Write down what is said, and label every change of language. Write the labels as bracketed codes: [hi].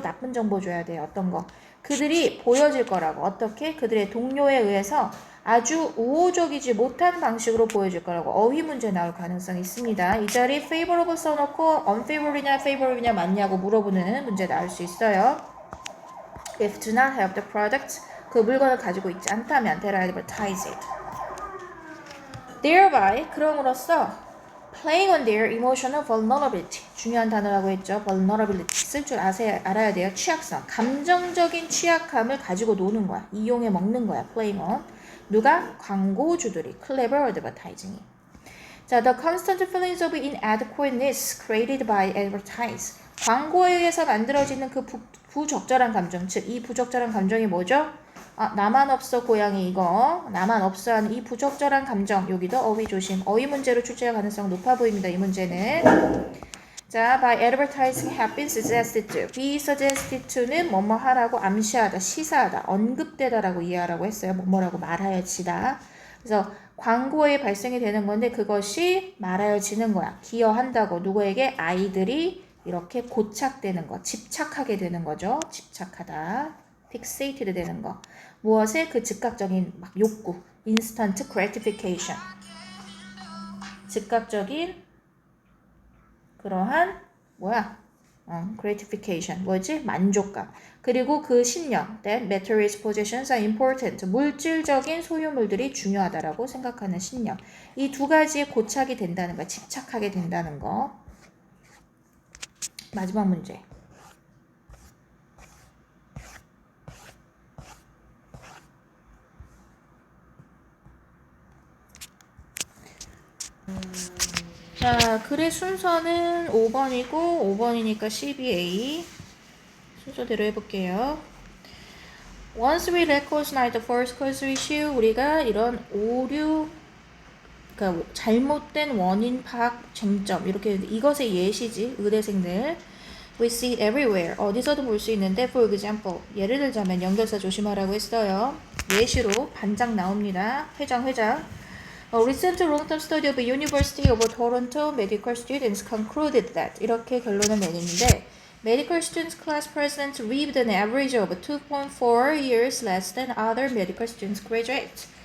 [ko] 나쁜 정보 줘야 돼요. 어떤 거? 그들이 보여질 거라고. 어떻게? 그들의 동료에 의해서 아주 우호적이지 못한 방식으로 보여질 거라고. 어휘 문제 나올 가능성이 있습니다. 이 자리 favorable 써놓고 unfavorable이냐 favorable이냐 맞냐고 물어보는 문제 나올 수 있어요. [en] If do not have the product, [ko] 그 물건을 가지고 있지 않다면 [en] they'll advertise it. Thereby, [ko] 그럼으로써 [en] playing on their emotional vulnerability. [ko] 중요한 단어라고 했죠. vulnerability. 쓸 줄 알아야 돼요. 취약성. 감정적인 취약함을 가지고 노는 거야. 이용해 먹는 거야. [en] playing on. [ko] 누가? 광고주들이. [en] clever advertising이. 자, the constant feelings of inadequateness created by advertise. [ko] 광고에 의해서 만들어지는 그 부적절한 감정. 즉, 이 부적절한 감정이 뭐죠? 나만 없어 고양이 이거. 나만 없어 하는 이 부적절한 감정. 여기도 어휘 조심. 어휘 문제로 출제할 가능성 높아 보입니다. 이 문제는. [en] 자, by advertising have been suggested to. [ko] be suggested to는 뭐뭐 하라고 암시하다, 시사하다, 언급되다라고 이해하라고 했어요. 뭐뭐라고 말하여지다. 그래서 광고에 발생이 되는 건데 그것이 말하여지는 거야. 기여한다고 누구에게? 아이들이 이렇게 고착되는 거, 집착하게 되는 거죠. 집착하다. fixated 되는 거. 무엇에? 그 즉각적인 막 욕구. [en] instant gratification. [ko] 즉각적인 그러한 gratification. 뭐지? 만족감. 그리고 그 신념. [en] that material possessions are important. [ko] 물질적인 소유물들이 중요하다라고 생각하는 신념. 이 두 가지에 고착이 된다는 거. 집착하게 된다는 거. 마지막 문제. 자, 글의 순서는 5번이고 5번이니까 12A 순서대로 해볼게요. [en] Once we recognize the first cause issue, [ko] 우리가 이런 오류, 그러니까 잘못된 원인 파악 쟁점 이렇게 이것의 예시지 의대생들. [en] We see it everywhere. [ko] 어디서도 볼 수 있는데, [en] for example, [ko] 예를 들자면 연결사 조심하라고 했어요. 예시로 반장 나옵니다. 회장. [en] A recent long-term study of the University of Toronto medical students concluded that [ko] 이렇게 결론을 내리는데 [en] medical students class presidents lived an average of 2.4 years less than other medical students graduates.